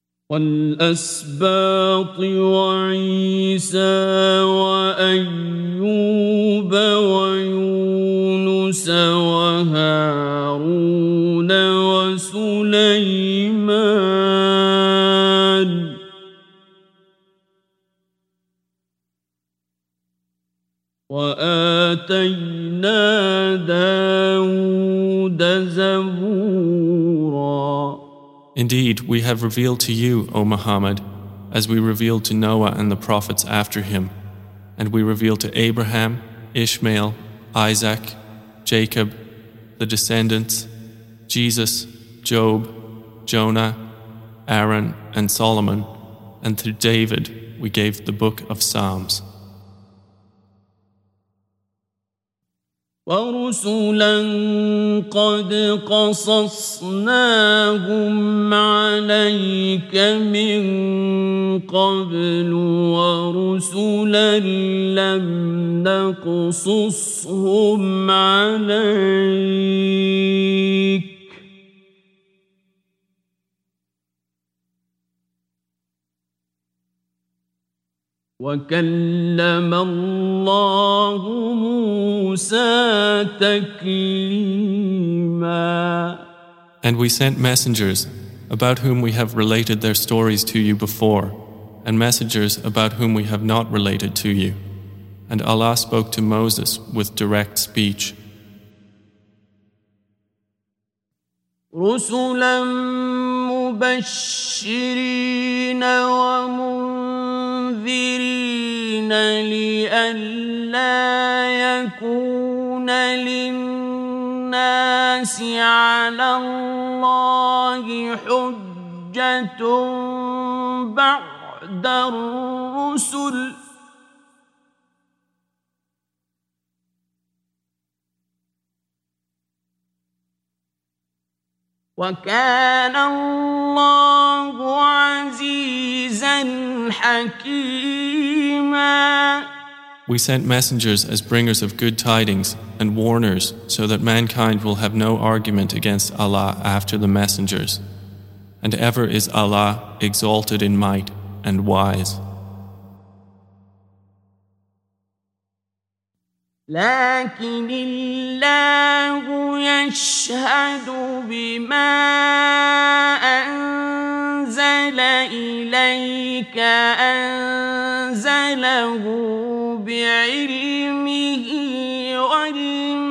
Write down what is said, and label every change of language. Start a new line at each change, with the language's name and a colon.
Arabic: والأسباط وعيسى وأيوب ويونس وهارون وسليمان وآتينا داود زبورا.
English: Indeed, we have revealed to you, O Muhammad, as we revealed to Noah and the prophets after him, and we revealed to Abraham, Ishmael, Isaac, Jacob, the descendants, Jesus, Job, Jonah, Aaron, and Solomon, and to David we gave the book of Psalms.
Arabic: ورسلا قد قصصناهم عليك من قبل ورسلا لم نقصصهم عليك وَكَلَّمَ اللَّهُ مُوسَى تَكْلِيمًا.
English: And we sent messengers, about whom we have related their stories to you before, and messengers about whom we have not related to you. And Allah spoke to Moses with direct speech.
Arabic: رُسُلًا مُبَشِّرِينَ ومنذرين لئلا يكون للناس على الله حجة بعد الرسل وَكَانَ اللَّهُ عَزِيزًا حَكِيمًا.
English: We sent messengers as bringers of good tidings and warners so that mankind will have no argument against Allah after the messengers. And ever is Allah exalted in might and wise.
Arabic: لكن الله يشهد بما أنزل إليك أنزله بعلمه والمؤمنين